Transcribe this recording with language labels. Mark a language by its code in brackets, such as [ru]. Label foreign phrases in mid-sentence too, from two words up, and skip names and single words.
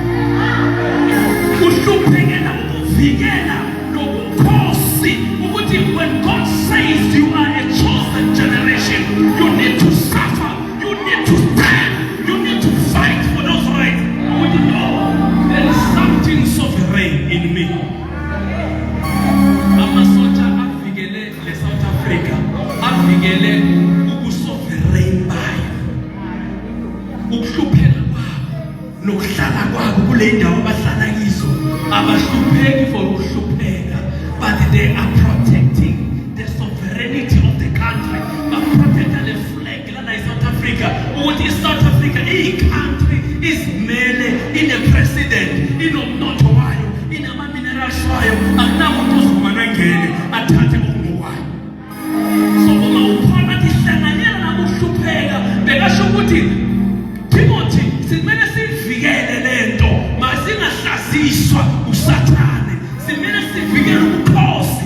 [zu] Uhluphekela ukuvikela nobukhosi ukuthi [en] when God says you are a chosen generation, you need to suffer, you need to stand, you need to fight for those rights. Ukuthi no, there is something sovereign in me. [zu] Amasotsha avikele le South Africa, avikele ubusovereign bayo. Ukuhlupheka kwabo nokuhlala kwabo kule ndawo abahlala kizo abahlupheki for ukuhlupheka, [en] but they are protecting the sovereignty of the country. [zu] Baprotecta le flag lana South Africa ukuthi South Africa country izimele ine president, inomnotho wayo, inama minerals wayo, akunamuntu ozomana ngene athathe okungokwayo. So uma uphona ihlanganyela nakuhlupheka bekasho ukuthi Timothy simele sivikele lento, masingahlaziswa usathane, simele sivikele ubukhosi.